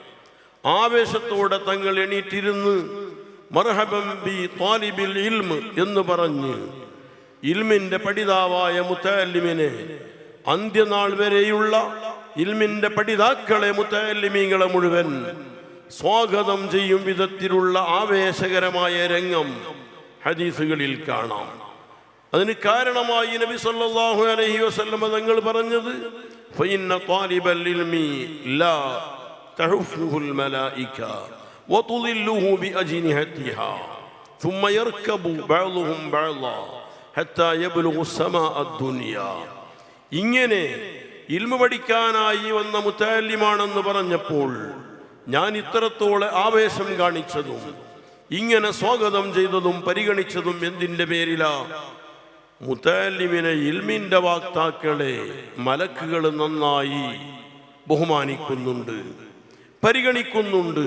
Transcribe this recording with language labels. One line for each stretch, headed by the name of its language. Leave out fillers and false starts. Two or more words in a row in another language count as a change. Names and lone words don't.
Malayalam: ആവേശത്തോടെ തങ്ങൾ എണീറ്റിരുന്ന്
Arabic: مرحبا ب طالب العلم
Malayalam: എന്ന് പറഞ്ഞ് ഇൽമിന്റെ പഠിതാവായ മുതഅല്ലിമിനെ, അന്ത്യനാൾ വരെയുള്ള ഇൽമിന്റെ പഠിതാക്കളെ, മുതഅല്ലിമീങ്ങളെ മുഴുവൻ സ്വാഗതം ചെയ്യും വിധത്തിലുള്ള ആവേശകരമായ രംഗം ഹദീസുകളിൽ കാണാം. അതിന് കാരണമായി നബി
Arabic: صلى الله عليه وسلم
Malayalam: തങ്ങൾ പറഞ്ഞത്,
Arabic: فإن طالب العلم لا تحفه الملائكة وتظله بأجنحتها ثم يركب بعضهم بعضا حتى يبلغ السماء الدنيا.
Malayalam: ഇങ്ങനെ ഇൽമു പഠിക്കാനായി വന്ന മുതഅല്ലിമാണെന്ന് പറഞ്ഞപ്പോൾ ഞാൻ ഇത്രത്തോളം ആവേശം കാണിച്ചതും ഇങ്ങനെ സ്വാഗതം ചെയ്തതും പരിഗണിച്ചതും എന്തിൻ്റെ പേരിലാ? മുതഅല്ലിമിനെ, ഇൽമിന്റെ വാക്താക്കളെ മലക്കുകൾ നന്നായി ബഹുമാനിക്കുന്നുണ്ട്, പരിഗണിക്കുന്നുണ്ട്.